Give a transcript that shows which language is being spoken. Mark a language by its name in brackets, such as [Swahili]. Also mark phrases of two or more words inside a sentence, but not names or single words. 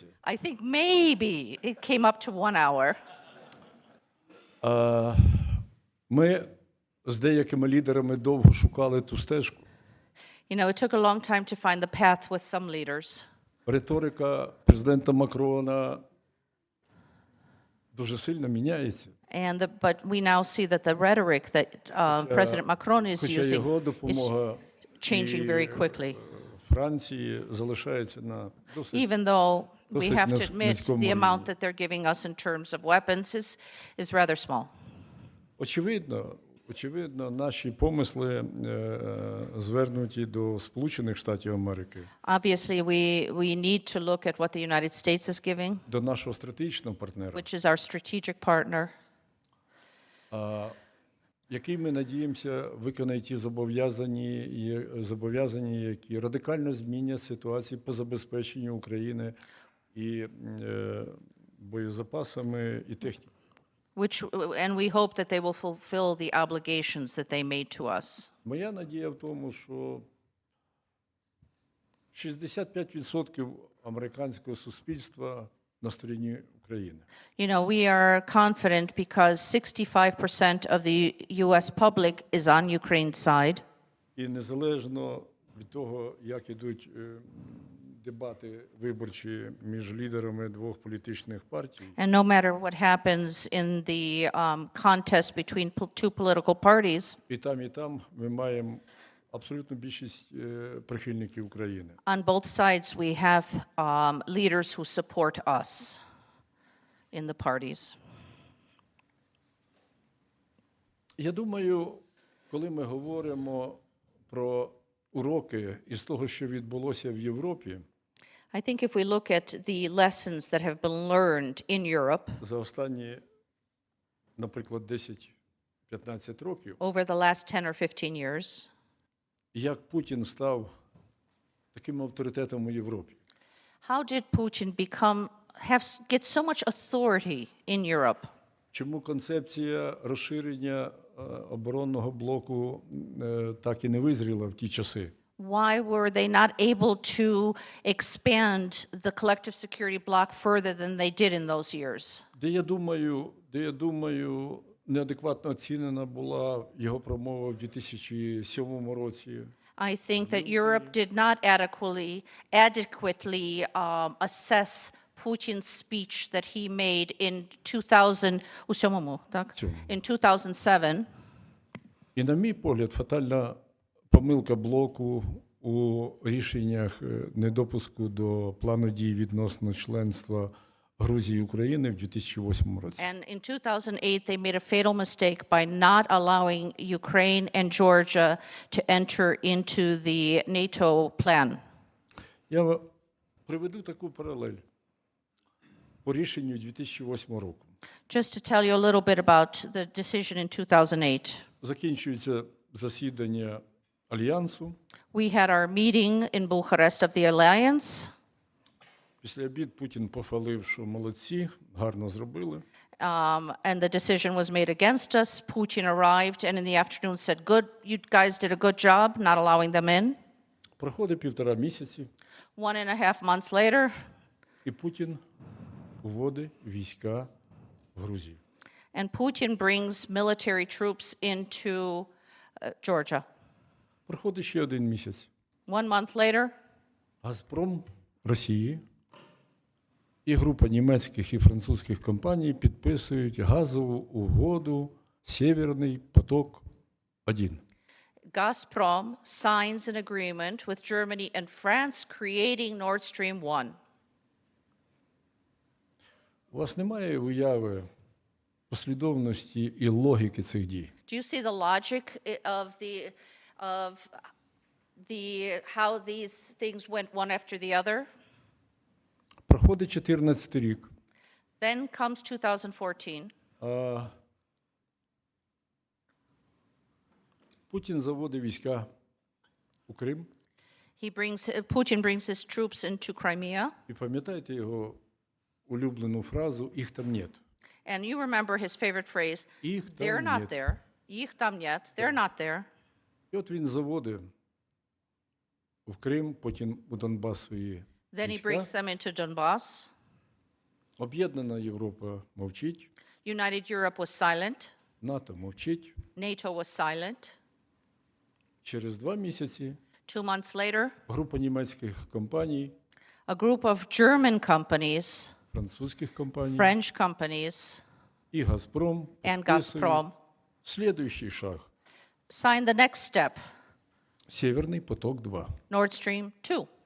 [English] I think maybe it came up to 1 hour. [Ukrainian] Ми з деякими лідерами довго шукали ту стежку. [English] You know, it took a long time to find the path with some leaders. [Ukrainian] Риторика президента Макрона дуже сильно міняється. [English] But we now see that the rhetoric that President Macron is [Ukrainian] Хоча [English] using [Ukrainian] його [English] is [Ukrainian] допомога [English] changing very quickly. [Ukrainian] Франції залишається на досить [English] Even though we [Ukrainian] Досить [English] have to admit [Ukrainian] низькому [English] the [Ukrainian] рівні. [English] amount that they're giving us in terms of weapons is rather small. [Ukrainian] Очевидно, наші помисли звернуті до Сполучених Штатів Америки, [English] Obviously, we need to look at what the United States is giving, [Ukrainian] до нашого стратегічного партнера, [English] which is our strategic partner, [Ukrainian] який ми надіємося виконає ті зобов'язання, які радикально змінять ситуацію по забезпеченню України і боєзапасами, і технікою. [English] and we hope that they will fulfill the obligations that they made to us. [Ukrainian] Моя надія в тому, що 65% американського суспільства на стороні України. [English] You know, we are confident because 65% of the U.S. public is on Ukraine's side. [Ukrainian] І незалежно від того, як ідуть дебати виборчі між лідерами двох політичних партій, [English] And no matter what happens in the contest between two political parties, [Ukrainian] і там ми маємо абсолютну більшість прихильників України. [English] on both sides we have leaders who support us in the parties. [Ukrainian] Я думаю, коли ми говоримо про уроки із того, що відбулося в Європі [English] I think if we look at the lessons that have been learned in Europe [Ukrainian] за останні, наприклад, 10-15 років, [English] over the last 10 or 15 years, [Ukrainian] як Путін став таким авторитетом у Європі. [English] how did Putin get so much authority in Europe? [Ukrainian] Чому концепція розширення оборонного блоку так і не визріла в ті часи? [English] Why were they not able to expand the collective security bloc further than they did in those years? [Ukrainian] Де я думаю, неадекватно оцінена була його промова в 2007 році. [English] I think that Europe did not adequately assess Putin's speech that he made in 2007. [Ukrainian] І, на мій погляд, фатальна помилка блоку у рішеннях недопуску до плану дій відносно членства Грузії і України в 2008 році. [English] And in 2008, they made a fatal mistake by not allowing Ukraine and Georgia to enter into the NATO plan. [Ukrainian] Я приведу таку паралель по рішенню 2008 року. [English] Just to tell you a little bit about the decision in 2008. [Ukrainian] Закінчується засідання Альянсу. [English] We had our meeting in Bucharest of the Alliance. [Ukrainian] Після обід Путін похвалив, що молодці, гарно зробили. [English] And the decision was made against us. Putin arrived and in the afternoon said, good, you guys did a good job not allowing them in. [Ukrainian] Проходить 1,5 місяці, [English] 1.5 months later, [Ukrainian] і Путін вводить війська в Грузію. [English] and Putin brings military troops into Georgia. [Ukrainian] Проходить ще 1 місяць. [English] 1 month later, [Ukrainian] Газпром Росії і група німецьких і французьких компаній підписують газову угоду «Северний поток-1». [English] Gazprom signs an agreement with Germany and France creating Nord Stream 1. [Ukrainian] У вас немає уяви послідовності і логіки цих дій? [English] Do you see the logic of how these things went one after the other? [Ukrainian] Проходить 14 рік. [English] Then comes 2014. [Ukrainian] Путін заводить війська у Крим. [English] Putin brings his troops into Crimea. [Ukrainian] І пам'ятаєте його улюблену фразу «Їх там нет». [English] And you remember his favorite phrase, [Ukrainian] Їх там [English] they're not [Russian] нет. [English] there. [Russian] Их там нет. [English] They're not there. [Ukrainian] І от він заводить в Крим, потім у Донбас свої [English] Then he [Ukrainian] війська. [English] brings them into Donbass. [Ukrainian] Об'єднана Європа мовчить, [English] United Europe was silent. [Ukrainian] НАТО мовчить. [English] NATO was silent. [Ukrainian] Через 2 місяці [English] 2 months later, [Ukrainian] група німецьких компаній, [English] a group of German companies, [Ukrainian] французьких компаній [English] French companies, [Ukrainian] і Газпром [English] and [Ukrainian] підписують [English] Gazprom [Ukrainian] слідуючий шаг [English] signed the next step, [Ukrainian] «Северний поток-2». [English] Nord Stream 2.